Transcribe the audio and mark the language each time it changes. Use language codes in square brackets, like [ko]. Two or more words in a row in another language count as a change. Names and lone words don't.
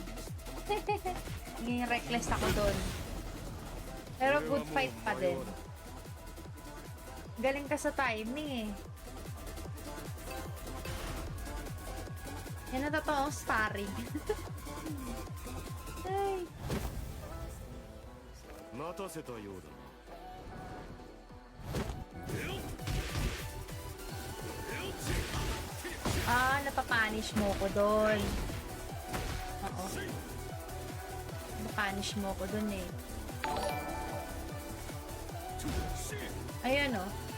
[tl] Naging reckless ako doon. Pero [en] good fight [tl] pa din. Galing ka sa timing eh. Yan ang totoong sparring. Ay. [ja] 待たせたようだ。 [tl] Ah, napapanish mo ko doon. Oo. Napapanish mo ko doon eh. Ayan o.